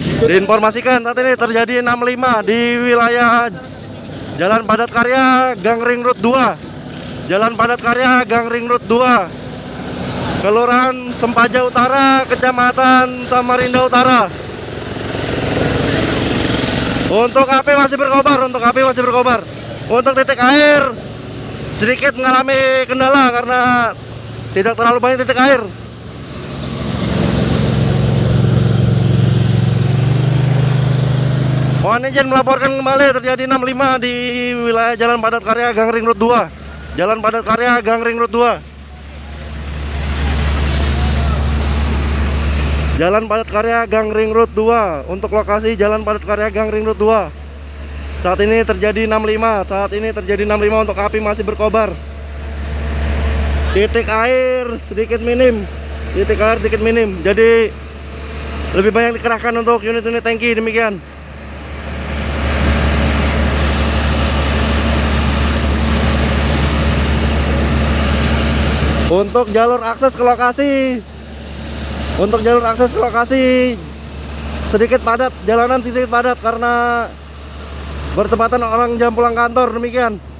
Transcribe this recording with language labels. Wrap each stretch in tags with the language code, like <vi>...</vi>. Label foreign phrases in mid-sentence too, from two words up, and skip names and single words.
<id>Diinformasikan saat ini terjadi 65 di wilayah Jalan Padat Karya Gang Ring Road 2. Jalan Padat Karya Gang Ring Road 2, Kelurahan Sempaja Utara, Kecamatan Samarinda Utara. Untuk api masih berkobar, Untuk titik air sedikit mengalami kendala karena tidak terlalu banyak titik air. Mohon izin melaporkan kembali terjadi 65 di wilayah Jalan Padat Karya Gang Ring Road 2. Jalan Padat Karya Gang Ring Road 2. Jalan Padat Karya Gang Ring Road 2. Untuk lokasi Jalan Padat Karya Gang Ring Road 2. Saat ini terjadi 65. Untuk api masih berkobar. Titik air sedikit minim. Jadi lebih banyak dikerahkan untuk unit-unit tangki, demikian. Untuk jalur akses ke lokasi, sedikit padat, jalanan sedikit padat karena bertepatan orang jam pulang kantor, demikian.</id>